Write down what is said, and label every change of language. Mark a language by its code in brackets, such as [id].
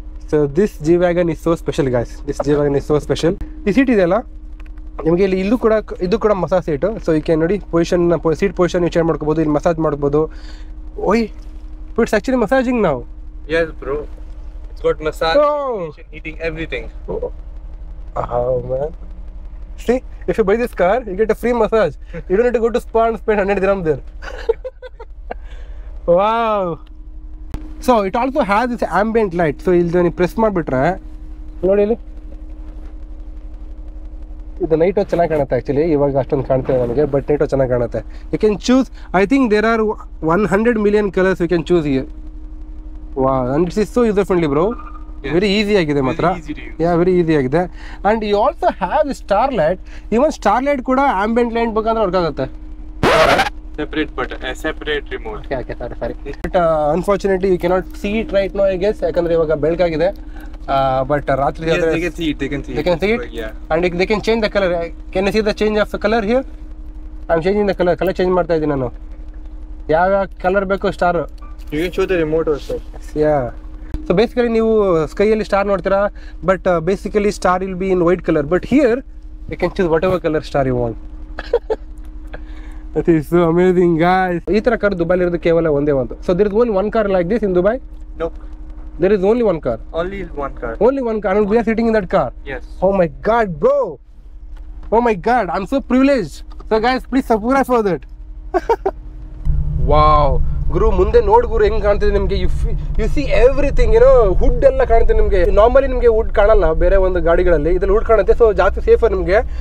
[en] So this G-Wagon is so special guys. This G-Wagon is so special. [kn] ಈ seat ಇದೆಯಲ್ಲ ನಿಮಗೆ ಇಲ್ಲಿ ಇದು ಕೂಡ ಮಸಾಜ್ ಸೀಟು. ಸೊ ಈ ಕ್ಯಾನ್ ನೋಡಿ ಸೀಟ್ ಪೊಸಿಷನ್ ನೀವು ಚೇಂಜ್ ಮಾಡ್ಕೋಬೋದು. ಇಲ್ಲಿ ಮಸಾಜ್ ಮಾಡ್ಬೋದು. ಓಯ್, [en] it's actually massaging [kn] ನಾವು. [en] Yes, bro. It's got massage, heating, everything. Oh man. See, if you buy this car, you get a free massage. You don't need to go to spa and spend 100 dirham there. Wow. So it also has this ambient light. [kn] So ಇಲ್ಲಿ ನೀವು press ಮಾಡಿಬಿಟ್ರೆ ನೋಡಿ, ಇಲ್ಲಿ ಇದು night ಚೆನ್ನಾಗಿ ಕಾಣುತ್ತೆ. Actually ಇವಾಗ ಅಷ್ಟೊಂದು ಕಾಣ್ತೇವೆ ನಮಗೆ, ಬಟ್ ನೈಟು ಚೆನ್ನಾಗಿ ಕಾಣುತ್ತೆ. [en] You can choose, I think there are 100 million colours you can choose here. ವಾ, and it's is so user friendly bro. Very easy ಆಗಿದೆ ಮಾತ್ರ. Yeah, very easy ಆಗಿದೆ. And you also have star light. [kn] Even star light ಕೂಡ ambient light ಬೇಕಂದ್ರೆ work ಆಗುತ್ತೆ. [en] Separate button, separate remote. Okay, sorry. But unfortunately you cannot see it right now, I guess, [kn] ಯಾಕಂದ್ರೆ ಇವಾಗ ಬೆಳಕಾಗಿದೆ. But ರಾತ್ರಿ [en] Yes, they can see it. They can see it. Yeah. And they can change the color. Can you see the change of the color here? I'm changing the color change [kn] ಮಾಡ್ತಾ ಇದ್ದೀನಿ ನಾನು. ಯಾವ colour ಬೇಕು star. [en] You can show the remote also. Yeah. [kn] So basically ನೀವು ಸ್ಕೈಯಲ್ಲಿ star ನೋಡ್ತೀರಾ, but basically [en] Star will be in white colour. But here you can choose whatever color star you want. That is so amazing guys. [kn] ಈ ತರ car ದುಬೈಲಿ ಇರೋದು ಕೇವಲ ಒಂದೇ ಒಂದು. [en] So there is only one car like this in Dubai? No. There is only one car. Only one car. Only one car, and we are sitting in that car. Yes. Oh my god, bro. Oh my god, I'm so privileged. So guys, please subscribe for that. [kn] Wow. ಗುರು ಮುಂದೆ ನೋಡಿ ಗುರು ಹೆಂಗ್ ಕಾಣ್ತಿದೆ ನಿಮಗೆ. [en] you see everything, [kn] ಏನೋ ಹುಡ್ ಎಲ್ಲ ಕಾಣುತ್ತೆ ನಿಮಗೆ. Normally ನಿಮಗೆ ವುಡ್ ಕಾಣಲ್ಲ ಬೇರೆ ಒಂದು ಗಾಡಿಗಳಲ್ಲಿ, ಇದ್ರಲ್ಲಿ ವುಡ್ ಕಾಣುತ್ತೆ. ಸೊ ಜಾಸ್ತಿ ಸೇಫರ್ ನಿಮಗೆ.